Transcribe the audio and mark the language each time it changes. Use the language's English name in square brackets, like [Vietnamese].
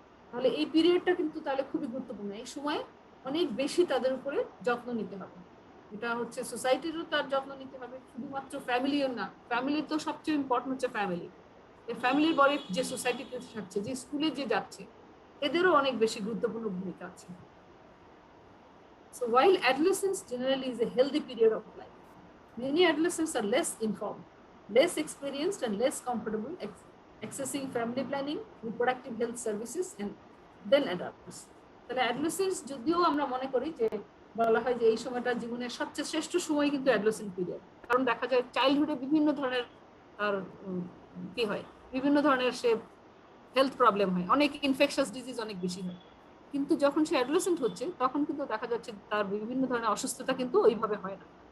[Bangla] তাহলে এই পিরিয়ডটা কিন্তু তাহলে খুবই গুরুত্বপূর্ণ। এই সময় অনেক বেশি তাদের উপরে যত্ন নিতে হবে, এটা হচ্ছে সোসাইটিরও তার যত্ন নিতে হবে, শুধুমাত্র ফ্যামিলিও না, ফ্যামিলির তো সবচেয়ে ইম্পর্টেন্ট হচ্ছে ফ্যামিলি, এই ফ্যামিলির পরে যে সোসাইটিতে থাকছে, যে স্কুলে যে যাচ্ছে, এদেরও অনেক বেশি গুরুত্বপূর্ণ ভূমিকা আছে। [English] So while adolescence generally is a healthy period of life, many adolescents are less informed, less experienced and less comfortable accessing family planning, reproductive health services and then adults. [Bangla] তাহলে adolescence যদিও আমরা মনে করি যে বলা হয় যে এই সময়টা জীবনের সবচেয়ে শ্রেষ্ঠ সময়, কিন্তু অ্যাডোলেসেন্ট পিরিয়ড, কারণ দেখা যায় চাইল্ডহুডে বিভিন্ন ধরনের আর কি হয়, বিভিন্ন ধরনের সে হেলথ প্রবলেম হয়, অনেক ইনফেকশাস ডিজিজ অনেক বেশি হয়। কিন্তু যখন সে অ্যাডোলেসেন্ট হচ্ছে তখন কিন্তু দেখা যাচ্ছে তার বিভিন্ন ধরনের অসুস্থতা কিন্তু ওইভাবে হয় না।